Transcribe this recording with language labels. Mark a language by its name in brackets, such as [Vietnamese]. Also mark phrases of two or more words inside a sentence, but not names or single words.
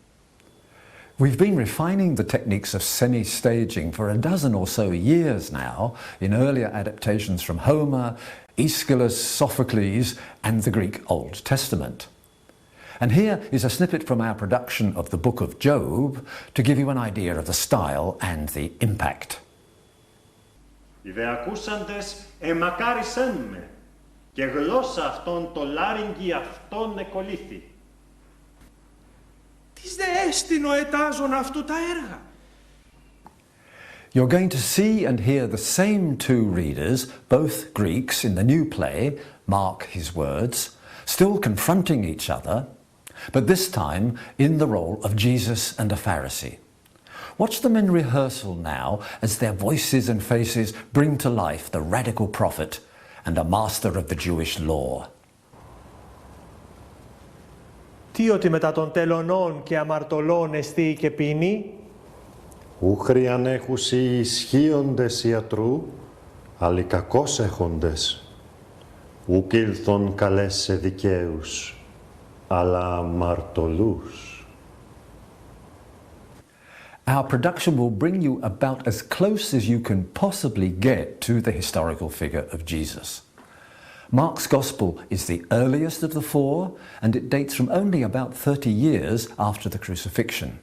[English] We've been refining the techniques of semi-staging for a dozen or so years now in earlier adaptations from Homer, Aeschylus, Sophocles and the Greek Old Testament. And here is a snippet from our production of the Book of Job to give you an idea of the style and the impact. [Greek] Οι δε ακούσαντες εμακάρισεν με, και γλώσσα αυτών το λάριγγι αυτών εκολύθη. Τις δε έστειν ο ετάζων αυτού τα έργα. [English] You're going to see and hear the same two readers, both Greeks in the new play, Mark his words, still confronting each other, but this time in the role of Jesus and a Pharisee. Watch them in rehearsal now as their voices and faces bring to life the radical prophet and a master of the Jewish law. [Greek] Τι ότι μετά των τελωνών και αμαρτωλών εστί και πίνει. Ούχριαν έχουσι ισχύοντες ιατρού, αλλά κακώς έχοντες. Ουκ ήλθον καλές σε δικαίους, αλλά αμαρτωλούς. [English] Our production will bring you about as close as you can possibly get to the historical figure of Jesus. Mark's Gospel is the earliest of the four, and it dates from only about 30 years after the crucifixion.